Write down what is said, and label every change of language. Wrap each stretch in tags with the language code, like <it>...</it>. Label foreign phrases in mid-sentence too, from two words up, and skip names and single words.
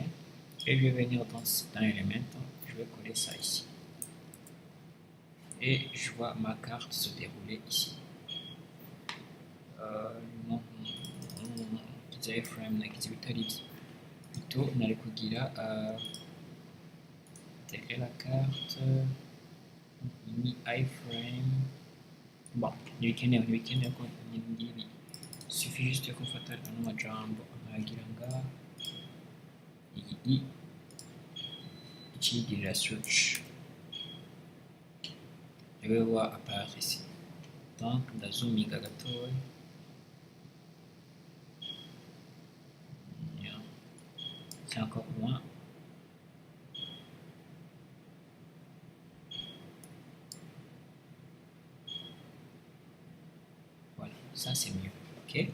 <fr>Et je vais venir dans Elementor, je vais coller ça ici. Et je vois ma carte se dérouler ici. Frame plutôt on a le kugira intégrer la carte ni iframe.</fr> <rn>Bon, ntibikenewe ko ngibi, suffit juste ko mfata ano majambo nkagira nga iyi ikigirira switch,</rn> <fr>je vais voir apparaître ici.</fr> <rn>Donc ndazoominga gatoya.</rn> <fr>C'est encore loin. Voilà, ça c'est mieux. Ok.</fr>